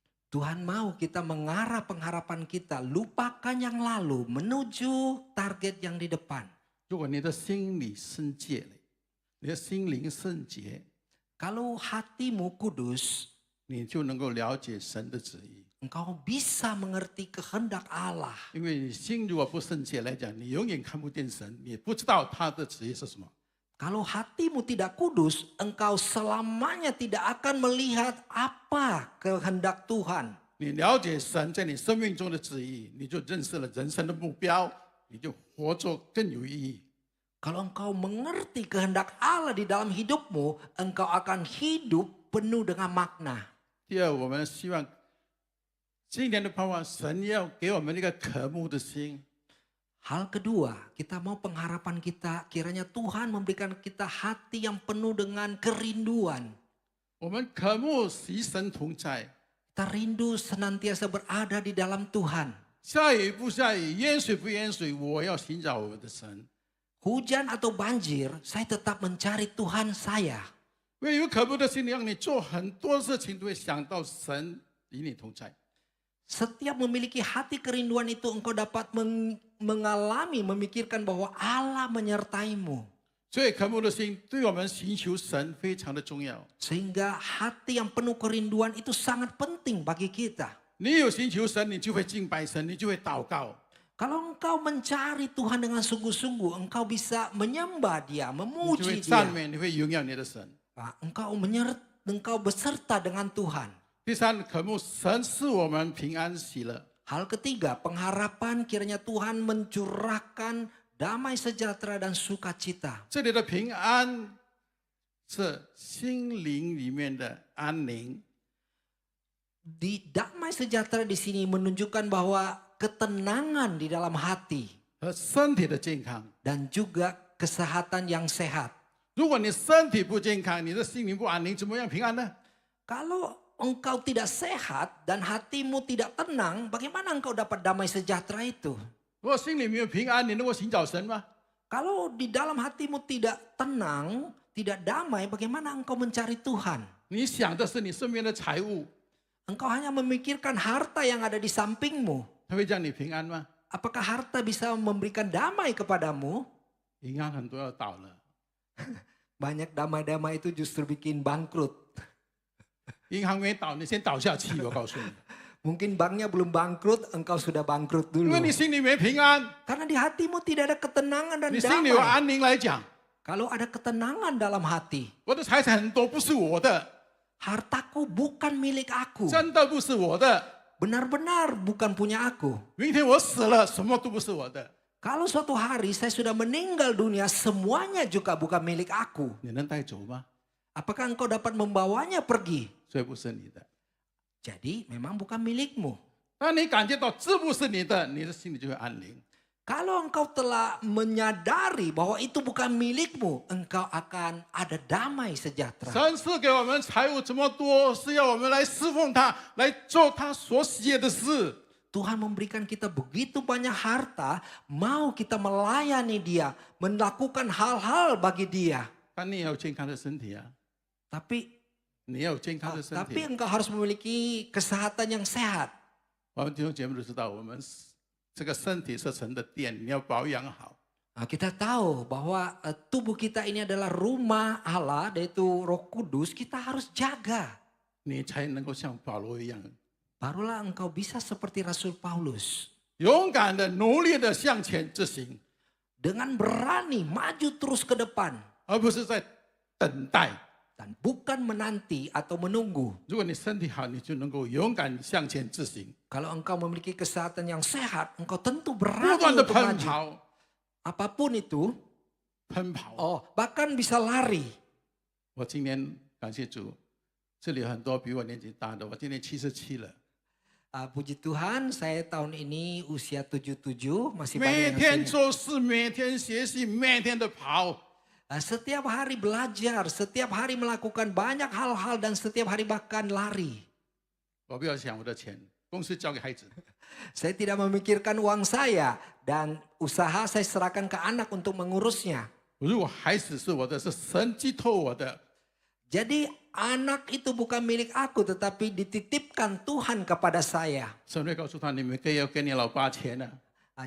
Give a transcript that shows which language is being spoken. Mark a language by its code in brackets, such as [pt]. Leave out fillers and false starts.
[id] Tuhan mau kita mengarah pengharapan kita, lupakan yang lalu, menuju target yang di depan. [zh] 如果你的心里圣洁了，你的心灵圣洁， [id] Kalau hatimu kudus, [zh] 你就能够了解神的旨意。 [id] engkau bisa mengerti kehendak Allah. [zh] 因为你心如果不圣洁来讲，你永远看不见神，你不知道他的旨意是什么。 [id] Kalau hatimu tidak kudus, engkau selamanya tidak akan melihat apa kehendak Tuhan. [zh] 你了解神在你生命中的旨意，你就认识了人生的目标，你就活着更有意义。 [id] Kalau engkau mengerti kehendak Allah di dalam hidupmu, engkau akan hidup penuh dengan makna. [zh] 第二，我们希望今年的盼望，神要给我们一个渴慕的心。 [id] Hal kedua, kita mau pengharapan kita, kiranya Tuhan memberikan kita hati yang penuh dengan kerinduan. [zh] 我们渴慕与神同在， [id] Kita rindu senantiasa berada di dalam Tuhan. [zh] 下雨不下雨，淹水不淹水，我要寻找我的神。 [id] Hujan atau banjir, saya tetap mencari Tuhan saya. [zh] 因为有渴慕的心，让你做很多事情都会想到神与你同在。 [id] Setiap memiliki hati kerinduan itu, engkau dapat mengalami, memikirkan bahwa Allah menyertaimu. [zh] 所以渴慕的心对我们寻求神非常的重要。 [id] Sehingga hati yang penuh kerinduan itu sangat penting bagi kita. [zh] 你有寻求神，你就会敬拜神，你就会祷告。 [id] Kalau engkau mencari Tuhan dengan sungguh-sungguh, engkau bisa menyembah Dia, [zh] 你就会 [id] memuji [zh] 赞 [id] Dia. [zh] 美，你会荣耀你的神。 [id] Nah, engkau beserta dengan Tuhan. [zh] 第三，渴慕神是我们平安喜乐。 [id] Hal ketiga, pengharapan kiranya Tuhan mencurahkan damai sejahtera dan sukacita. [zh] 这里的平安是心灵里面的安宁。 [id] Di damai sejahtera di sini menunjukkan bahwa ketenangan di dalam hati [zh] 和身体的健康。 [id] dan juga kesehatan yang sehat. [zh] 如果你身体不健康，你的心灵不安宁，怎么样平安呢？ [id] Kalau engkau tidak sehat dan hatimu tidak tenang, bagaimana engkau dapat damai sejahtera itu? [zh] 如果心里没有平安，你能够寻找神吗？ [id] Kalau di dalam hatimu tidak tenang, tidak damai, bagaimana engkau mencari Tuhan? [zh] 你想的是你身边的财物， [id] Engkau hanya memikirkan harta yang ada di sampingmu. [zh] 它会让你平安吗？ [id] Apakah harta bisa memberikan damai kepadamu? [zh] 银行很多要倒了， [id] Banyak damai-damai itu justru bikin bangkrut. [zh] 银行没倒，你先倒下去，我告诉你， [id] Mungkin banknya belum bangkrut, engkau sudah bangkrut [zh] 因 [id] dulu. [zh] 为你心里没平安， [id] Karena di hatimu tidak ada ketenangan dan [zh] 你心里有 [id] damai. [zh] 安宁来讲， [id] Kalau ada ketenangan dalam hati, [zh] 我的财产很多不是我的， [id] hartaku bukan milik aku. [zh] 真的不是我的， [id] Benar-benar bukan punya aku. [zh] 明天我死了，什么都不是我的， [id] Kalau suatu hari saya sudah meninggal dunia, semuanya juga bukan milik aku. [zh] 你能带走吗？ [id] Apakah engkau dapat membawanya pergi? [zh] 所以不是你的。 [id] Jadi memang bukan milikmu. [zh] 当你感觉到这不是你的，你的心里就会安宁。 [id] Kalau engkau telah menyadari bahwa itu bukan milikmu, engkau akan ada damai sejahtera. [zh] 神赐给我们财物这么多，是要我们来侍奉他，来做他所喜悦的事。 [id] Tuhan memberikan kita begitu banyak harta, mau kita melayani Dia, melakukan hal-hal bagi Dia. [zh] 但你也有健康的身体啊， [id] Tapi [zh] 你也有健康的身 [id] tapi [zh] 体。 [id] engkau harus memiliki kesehatan yang sehat. [zh] 我们弟兄姐妹都知道，我们这个身体是神的殿，你要保养好。 [id] Nah, kita tahu bahwa tubuh kita ini adalah rumah Allah, yaitu Roh Kudus, kita harus jaga. [zh] 你才能够像保罗一样， [id] Barulah engkau bisa seperti Rasul Paulus. [zh] 勇敢的、努力的向前执行， [id] Dengan berani maju terus ke depan. [zh] 而不是在等待。 [id] Dan bukan menanti atau menunggu. [zh] 如果你身体好，你就能够勇敢向前执行， [id] Kalau engkau memiliki kesehatan yang sehat, engkau tentu [zh] 不 [id] berani [zh] 断的 [id] untuk [zh] 奔 [id] maju. [zh] 跑， [id] Apapun itu, [zh] 奔跑。 [id] bahkan bisa lari. [zh] 我今年感谢主，这里有很多比我年纪大的，我今年77了。 [id] Puji Tuhan, saya tahun ini usia 77, masih [zh] 每天 [id] yang senior. [zh] 做事，每天学习，每天的跑。 [id] Setiap hari belajar, setiap hari melakukan banyak hal-hal dan setiap hari bahkan lari. [zh] 我不要想我的钱，公司交给孩子。 [id] Saya tidak memikirkan uang saya dan usaha saya serahkan ke anak untuk mengurusnya. [zh] 如果孩子是我的，是神寄托我的， [id] Jadi anak itu bukan milik aku tetapi dititipkan Tuhan kepada saya. [zh] 神会告诉他，你每个月要给你老爸钱啊。